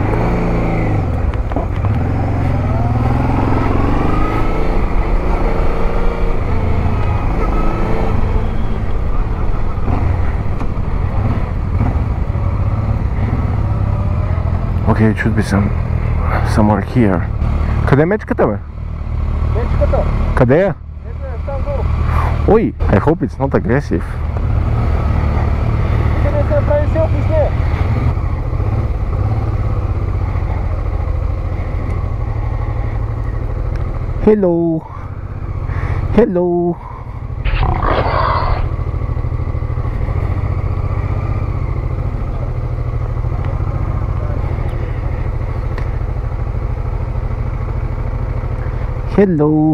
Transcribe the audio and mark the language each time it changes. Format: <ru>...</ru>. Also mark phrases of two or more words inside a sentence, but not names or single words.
<en>Okay, it should be somewhere here.</en> <bg>Къде е мечката, бе? Мечката? Къде е? Ето е, там долу. Ой,</bg> <en>I hope it's not aggressive.</en> <bg>Къде се направи селфи с нея?</bg> <en>Hello. Hello. Hello.</en>